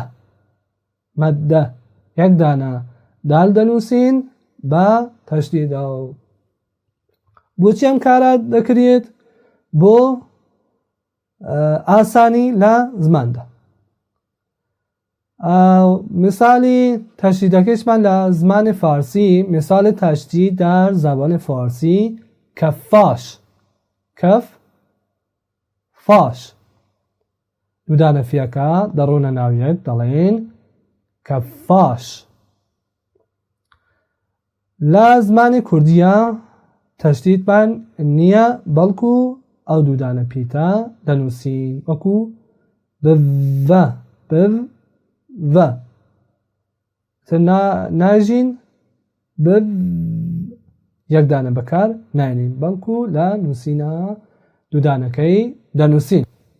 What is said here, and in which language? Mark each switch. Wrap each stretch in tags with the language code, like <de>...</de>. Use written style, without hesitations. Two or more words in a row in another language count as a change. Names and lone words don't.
<ckb>مەددە یەک دانە دال دەنووسین بە تەشدیدە. بۆچی ئەم کارە دەکرێت؟ بۆ ئاسانی لە زماندا. مثالی تشدیدکشمان لە زمان فارسی،</ckb> <fa>مثال تشدید در زبان فارسی کفاش.</fa> <ckb>کف فاش دو دانە فیەکە دەڕۆنە ناو یەک دەڵێن کەفاش. لا زمانی کوردیە تەشدید نییە بەڵکو ئەو دوودانە پیتە دەنووسین وەکو بڤ ناژین یەکدانە بەکار ناینین بەڵکو لە نووسینە دوودانەکەی دەنووسین.</ckb>